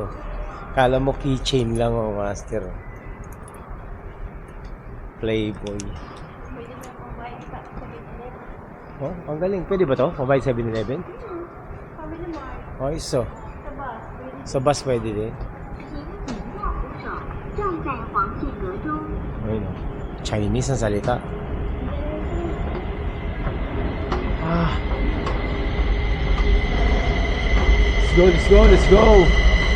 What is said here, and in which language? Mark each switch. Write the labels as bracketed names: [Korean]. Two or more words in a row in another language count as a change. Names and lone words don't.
[Filipino] Kala mo keychain lang, oh, master. Playboy. Pwede na kumain sa 7-Eleven. Oh, ang galing. Pwede ba to? Mobile 7-Eleven? Sabi ni Mark, Oh, iso. sa bus, pwede. Sa bus pwede din. [Chinese] 站在黄线格中。 [Filipino] Ayun, oh. Chinese ang salita. [English] Ah. Let's go.